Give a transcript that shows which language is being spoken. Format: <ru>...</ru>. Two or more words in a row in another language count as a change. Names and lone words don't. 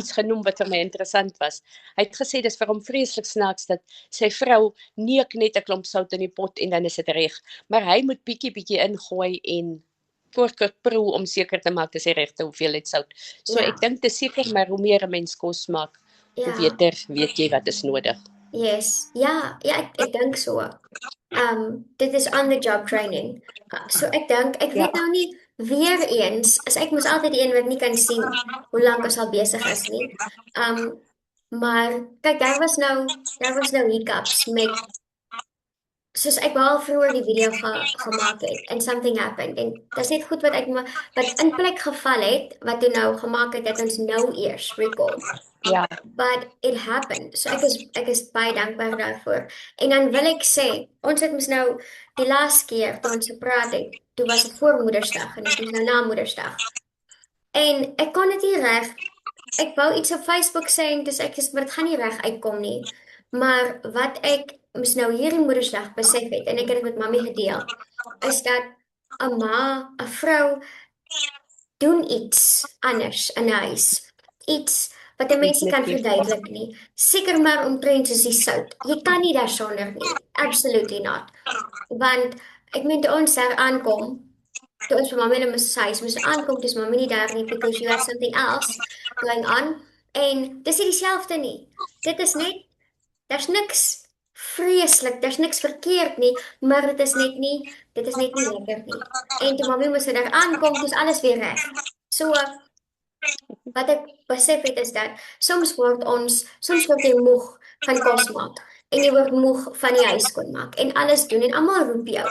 <af>iets genoem wat vir my interessant was. Hy het gesê dis vir hom vreeslik snaaks dat sy vrou neek net 'n klomp sout in die pot en dan is dit reg, maar hy moet bietjie ingooi en kort proe om seker te maak dis die regte hoeveelheid sout. So ek ja, dink dis seker maar hoe meer 'n mens kos maak, hoe ja, beter weet jy wat is nodig. yes. Ja, ja, ek dink so. Dit is</af> <en>on the job training.</en> <af>So ek Ja. weet nou nie weer eens, as ek mos altyd die een wat nie kan sien hoe lank ons al besig is nie. Maar kyk, daar was nou hiccups met soos ek wou al vroeër die video gemaak het</af> <en>and something happened</en> <af>en dis net goed wat in plek geval het wat toe nou gemaak het dat ons nou eers record. Ja,</af> <en>But it happened.</en> <af>So ek is baie dankbaar daarvoor. En dan wil ek sê, ons het mos nou die laaste keer toe ons gepraat het, toe was dit voor Moedersdag en dis mos nou na Moedersdag. En ek kon dit nie reg. Ek wou iets op Facebook sê en dis ek is maar dit gaan nie reg uitkom nie. Maar wat ek mos nou hierdie Moedersdag besef het en ek het dit met mammie gedeel, is dat 'n ma, 'n vrou doen iets anders in 'n huis. Iets wat 'n mens nie kan definitief. verduidelik nie. Seker maar omtrent soos die sout. Jy kan nie daarsonder nie.</af> <en>Absolutely not.</en> <af>Want ek meen toe ons daar aankom, toe ons by mamma en my huis moes aankom, dis mamma nie daar nie</af> <en>because you had something else going on.</en> <af>En dis nie dieselfde nie. Dit is net daar's niks vreeslik, daar's niks verkeerd nie, maar dit is net nie lekker nie. En toe mamma moes daar aankom, dis alles weer reg. So wat ek besef het is dat soms word jy moeg van kos maak en jy word moeg van die huis skoon maak en alles doen en almal roep jou.</af>